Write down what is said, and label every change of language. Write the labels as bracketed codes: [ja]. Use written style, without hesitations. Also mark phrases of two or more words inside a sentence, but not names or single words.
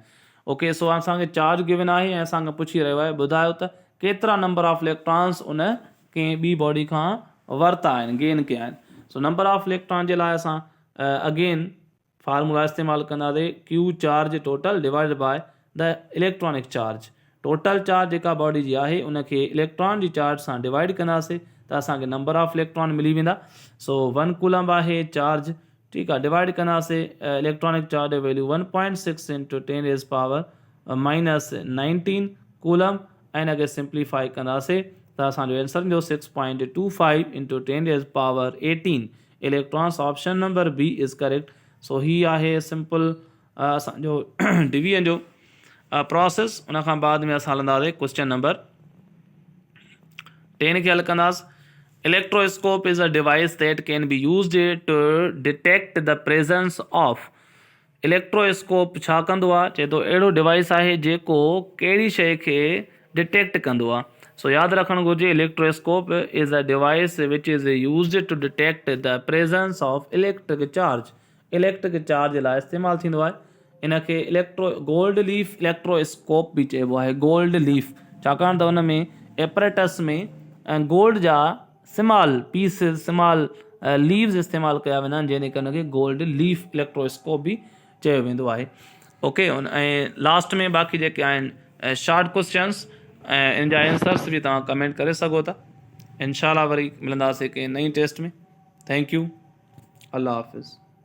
[sd] ओके, सो असांखे चार्ज गिवन आहे ऐं असांखे पुछी रहियो आहे ॿुधायो त केतिरा [en] number of electrons [sd] उन कंहिं ॿी बॉडी खां वरिता आहिनि, गेन कया आहिनि। सो [en] number of electron [sd] जे लाइ असां अगेन फार्मूला इस्तेमालु कंदासीं, [en] Q charge total divide by the electronic charge. [sd] टोटल चार्ज जेका बॉडी जी आहे उनखे इलेक्ट्रॉन जी चार्ज सां डिवाइड कंदासीं त असांखे [en] number of electron [sd] मिली वेंदा। सो 1 कूलम आहे चार्ज, ठीकु आहे, डिवाइड कंदासीं [en] electronic charge [sd] जो वैल्यू 1.6 × 10⁻⁻⁻19 कूलम, ऐं हिनखे सिंप्लीफाई कंदासीं त असांजो आंसर ईंदो 6.25 × 10⁻18 इलेक्ट्रॉन्स। [en] option number B is correct. [sd] सो ही आहे सिंपल असांजो डिवीजन जो प्रोसेस। उन खां बाद में असां हलंदासीं [en] question number [sd] 10 खे हल कंदासीं। [en] electroscope is a device that can be used to detect the presence of. [sd] इलेक्ट्रोस्कोप छा कंदो आहे, चए थो अहिड़ो डिवाइस आहे जेको कहिड़ी शइ खे डिटेक्ट कंदो आहे। [en] सो यादि रखणु घुरिजे, electroscope is a device which is used to detect the presence of electric charge. electric charge [sd] जे लाइ इस्तेमालु थींदो आहे। इनखे [en] gold leaf electroscope [sd] बि चइबो आहे, [en] gold leaf, [sd] छाकाणि त उन में एपरेटस में गोल्ड जा [en] small pieces, small leaves [sd] इस्तेमालु कया वेंदा आहिनि, जंहिं करे उनखे [en] gold leaf electroscope [sd] बि चयो वेंदो आहे। ओके, ऐं लास्ट में बाक़ी जेके आहिनि [en] short questions [sd] ऐं इन जा आंसर्स बि तव्हां कमेंट करे सघो था। इंशाल्लाह वरी मिलंदासीं कंहिं नई टेस्ट में। [en] thank you, [ur] اللہ حافظ.